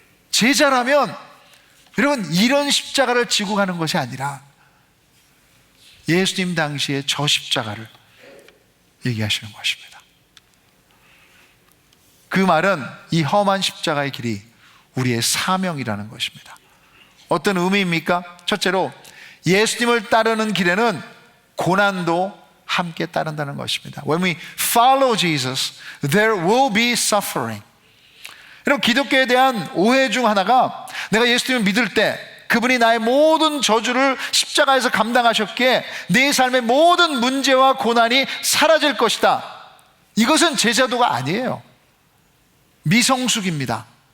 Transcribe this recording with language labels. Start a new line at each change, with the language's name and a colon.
Korean: 제자라면 여러분 이런 십자가를 지고 가는 것이 아니라 예수님 당시에 저 십자가를 얘기하시는 것입니다. 그 말은 이 험한 십자가의 길이 우리의 사명이라는 것입니다. 어떤 의미입니까? 첫째로 예수님을 따르는 길에는 고난도 함께 따른다는 것입니다.
English: When we follow Jesus, there will be suffering.
Korean: 여러분 기독교에 대한 오해 중 하나가 내가 예수님을 믿을 때 그분이 나의 모든 저주를 십자가에서 감당하셨기에 내 삶의 모든 문제와 고난이 사라질 것이다. 이것은 제자도가 아니에요. 미성숙입니다.